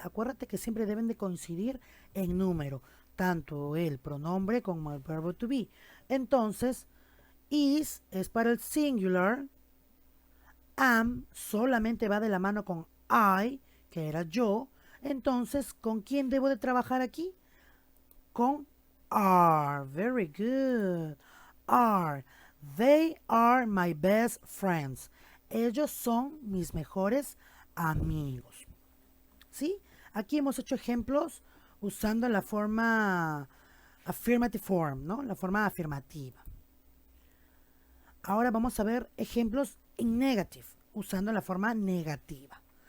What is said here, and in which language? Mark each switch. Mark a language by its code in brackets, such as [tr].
[es] Acuérdate que siempre deben de coincidir en número, tanto el pronombre como el verbo to be. Entonces, is es para el singular, am solamente va de la mano con I, que era yo. Entonces, ¿con quién debo de trabajar aquí? [en] Con are. Very good. Are. They are my best friends. [es] Ellos son mis mejores amigos. ¿Sí? Aquí hemos hecho ejemplos usando la forma affirmative form, ¿no? La forma afirmativa. Ahora vamos a ver ejemplos en negative, usando la forma negativa.